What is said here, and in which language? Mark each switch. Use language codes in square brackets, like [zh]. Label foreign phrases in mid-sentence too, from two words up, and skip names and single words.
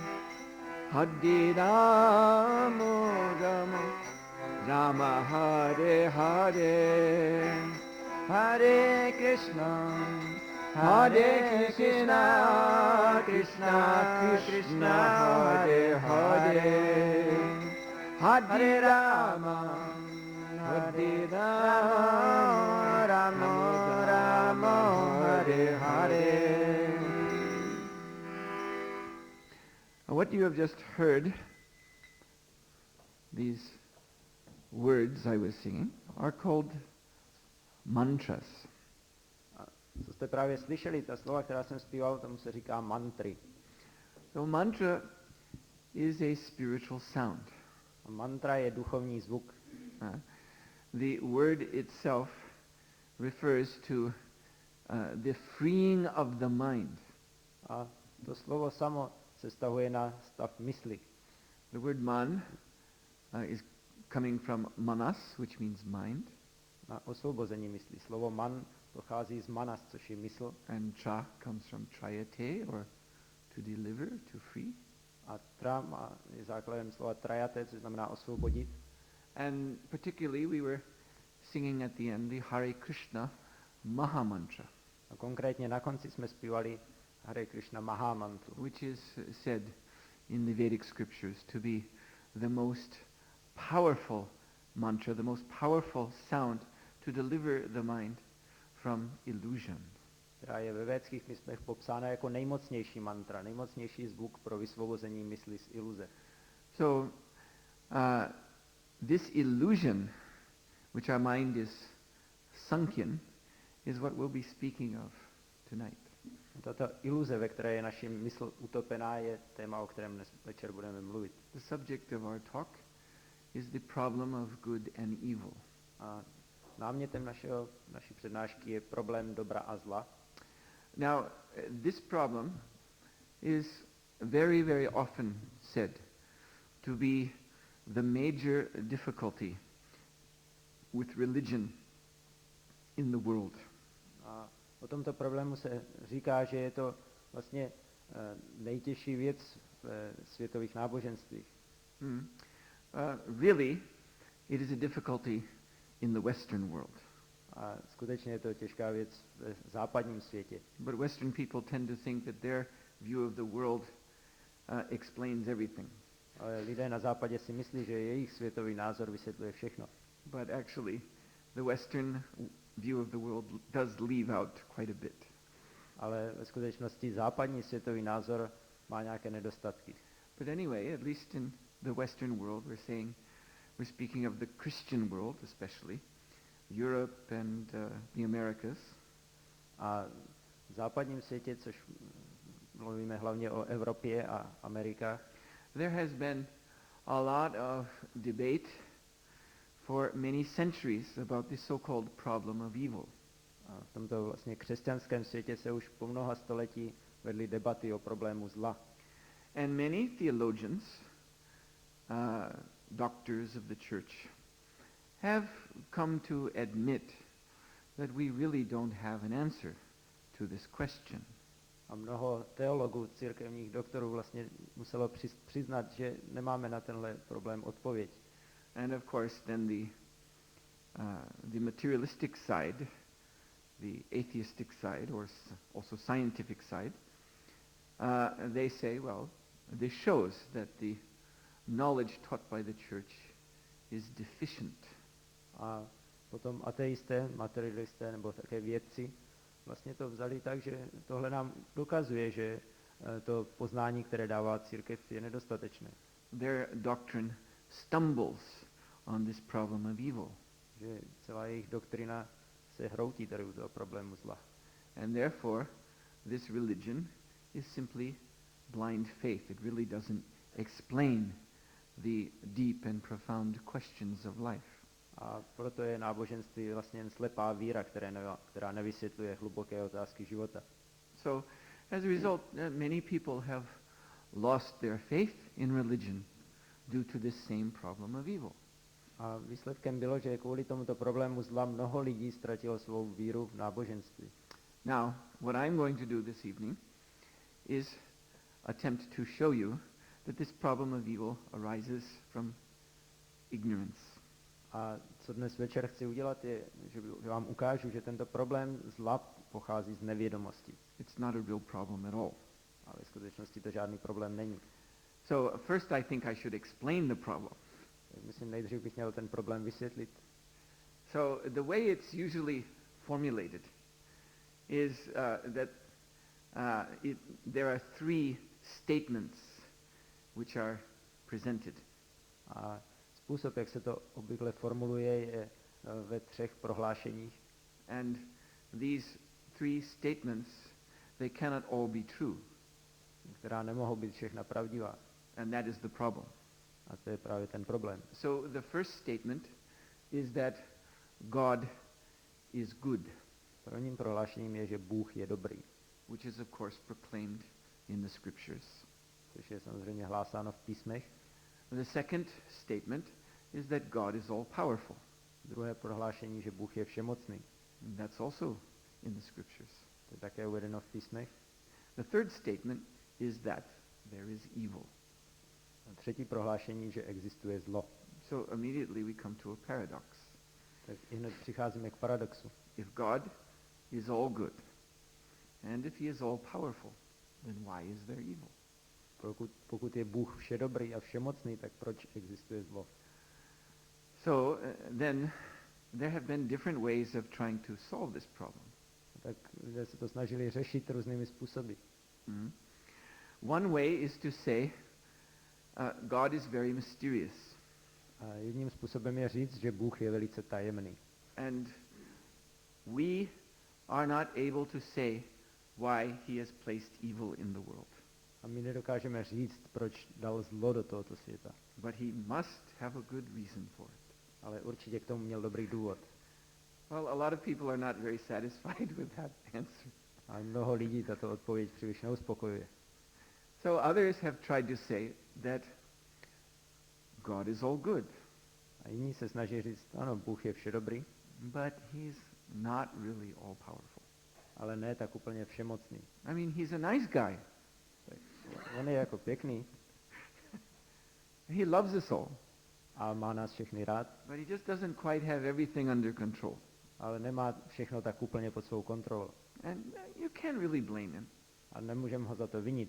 [sa] Rama Rama, Hare Hare, Hare Krishna, Krishna Krishna, Hare Hare, Hare Rama, Rama Rama, Hare Hare. [en] What you have just heard, these words I was singing, are called mantras. [cs] Co jste právě slyšeli, ta slova, která jsem zpíval, tomu se říká mantry. [en] So mantra is a spiritual sound. [cs] A mantra je duchovní zvuk. [en] The word itself refers to the freeing of the mind. [cs] A to slovo samo se vztahuje na stav mysli. [en] The word man is coming from manas, which means mind. [cs] Na osvobození mysli. Slovo man pochází z manas, což je mysl. [en] And cha comes from trayate, or to deliver, to free. [cs] A tra je základem slova trayate, což znamená osvobodit. [en] And particularly we were singing at the end the Hare Krishna Maha Mantra. [cs] A konkrétně na konci jsme zpívali Hare Krishna Maha Mantru, [en] which is said in the Vedic scriptures to be the most powerful mantra, the most powerful sound to deliver the mind from illusion. [cs] která je ve védských písmech popsána jako nejmocnější mantra, nejmocnější zvuk pro vysvobození mysli z iluze. [en] So this illusion, which our mind is sunk in, is what we'll be speaking of tonight. [cs] Tato iluze, ve které je naše mysl utopená, je téma, o kterém dnes večer budeme mluvit. [en] The subject of our talk is the problem of good and evil. [cs] A námětem naší přednášky je problém dobra a zla. [en] Now, this problem is very, very often said to be the major difficulty with religion in the world. [cs] A o tomto problému se říká, že je to vlastně nejtěžší věc v světových náboženstvích. [en] Really, it is a difficulty in the Western world. [cs] A skutečně je to těžká věc v západním světě. [en] But Western people tend to think that their view of the world explains everything. [cs] Ale lidé na západě si myslí, že jejich světový názor vysvětluje všechno. [en] But actually, the Western view of the world does leave out quite a bit. [cs] Ale ve skutečnosti západní světový názor má nějaké nedostatky. [en] But anyway, at least in the Western world, we're speaking of the Christian world especially, Europe and the Americas. [cs] A v západním světě, což mluvíme hlavně o Evropě a Amerikách, [en] there has been a lot of debate for many centuries about the so-called problem of evil. [cs] A v tomto vlastně křesťanském světě se už po mnoha století vedly debaty o problému zla. [en] And many theologians, doctors of the church, have come to admit that we really don't have an answer to this question. [cs] A mnoho teologů, církevních doktorů vlastně muselo přiznat, že nemáme na tenhle problém odpověď. [en] And of course then the materialistic side, the atheistic side, or also scientific side, they say, well, this shows that the knowledge taught by the church is deficient. [cs] A potom ateisté, materialisté nebo také vědci vlastně to vzali tak, že tohle nám dokazuje, že to poznání, které dává církev, je nedostatečné. [en] Their doctrine stumbles on this problem of evil. [cs] že celá jejich doktrina se hroutí tady u toho problému zla. [en] And therefore, this religion is simply blind faith. It really doesn't explain the deep and profound questions of life. [cs] A proto je náboženství vlastně jen slepá víra, která nevysvětluje hluboké otázky života. [en] So, as a result, many people have lost their faith in religion due to this same problem of evil. [cs] A výsledkem bylo, že kvůli tomuto problému zla mnoho lidí ztratilo svou víru v náboženství. [en] Now, what I'm going to do this evening is attempt to show you that this problem of evil arises from ignorance. [cs] A co dnes večer chci udělat, je, že vám ukážu, že tento problém zla pochází z nevědomosti. [en] It's not a real problem at all. [cs] A ve skutečnosti to žádný problém není. [en] So first I think I should explain the problem. [cs] Myslím, nejdřív bych měl ten problém vysvětlit. [en] So the way it's usually formulated is that there are three statements which are presented. [cs] A způsob, jak se to obvykle formuluje, je ve 3 prohlášeních. [en] And these three statements, they cannot all be true. [cs] Která nemohou být všechna pravdivá. [en] And that is the problem. [cs] A to je právě ten problém. [en] So the first statement is that God is good. [cs] Prvním prohlášením je, že Bůh je dobrý. [en] Which is of course proclaimed in the scriptures. [cs] Což je samozřejmě hlásáno v písmech. [en] The second statement is that God is all powerful. [cs] Druhé prohlášení, že Bůh je všemocný. [en] And that's also in the scriptures. [cs] To je také uvedeno v písmech. [en] The third statement is that there is evil. [cs] A třetí prohlášení, že existuje zlo. [en] So immediately we come to a paradox. [cs] Tak i hned přicházíme k paradoxu. [en] If God is all good, and if he is all powerful, then why is there evil? [cs] Pokud je Bůh všedobrý a všemocný, tak proč existuje zlo? [en] So then there have been different ways of trying to solve this problem. [cs] Tak lidé se to snažili řešit různými způsoby. [en] One way is to say God is very mysterious. [cs] A jedním způsobem je říct, že Bůh je velice tajemný. [en] And we are not able to say why he has placed evil in the world. [cs] A my nedokážeme říct, proč dal zlo do tohoto světa. [en] But he must have a good reason for it. [cs] Ale určitě k tomu měl dobrý důvod. [en] Well, a lot of people are not very satisfied with that answer. [cs] A mnoho lidí tato odpověď příliš neuspokojuje. [en] So others have tried to say that God is all good. [cs] A jiní se snaží říct, ano, Bůh je všedobrý, [en] but he's not really all powerful. [cs] ale ne tak úplně všemocný. [en] I mean, he's a nice guy. [cs] Tak on je jako pěkný [en] He loves us all. [cs] a má nás všechny rád, [en] But he just doesn't quite have everything under control. [cs] ale nemá všechno tak úplně pod svou kontrolou. [en] And you can't really blame him. [cs] A nemůžeme ho za to vinit.